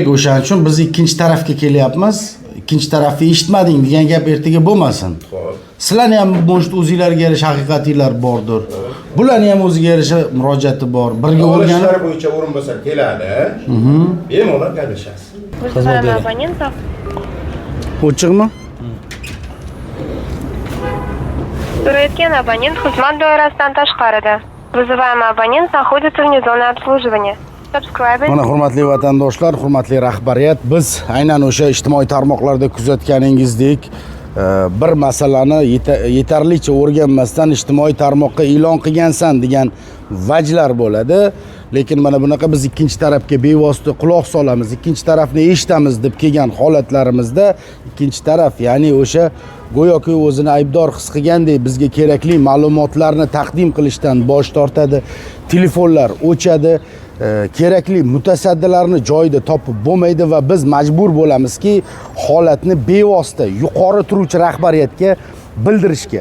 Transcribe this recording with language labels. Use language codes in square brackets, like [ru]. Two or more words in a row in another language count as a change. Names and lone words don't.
[uz] O'shaning uchun biz ikkinchi tarafga kelyapmiz. Ikkinchi tarafni eshitmading degan gap ertaga bo'lmasin. Xo'p. Sizlarni ham bo'shit o'zingizlarga yarasha haqiqatinglar bordir. Bularning ham o'ziga yarasha murojaati bor. Birga o'rganib Ishlar bo'yicha o'rinbosar keladi. Bemalol gaplashasiz. [ru] Вызываем абонентов. [uz] Ochiqmi? So'rayotgan abonent xizmat doirasidan tashqarida. [ru] Вызываем абонент находится вне зоны обслуживания. [uz] Subscribe. Mana hurmatli vatandoshlar, hurmatli rahbariyat, biz aynan o'sha ijtimoiy tarmoqlarda kuzatganingizdek bir masalani yetarlicha o'rganmasdan ijtimoiy tarmoqqa e'lon qilgansan degan vajlar bo'ladi. Lekin mana bunaqa biz ikkinchi tarafga bevosita quloq solamiz, ikkinchi tarafni eshitamiz deb kelgan holatlarimizda ikkinchi taraf, ya'ni o'sha go'yoki o'zini aybdor his qilgandek bizga kerakli ma'lumotlarni taqdim qilishdan bosh tortadi, telefonlar o'chadi, kerakli mutasaddilarni joyida topib bo'lmaydi va biz majbur bo'lamizki, holatni bevosita yuqori turuvchi rahbariyatga bildirishga.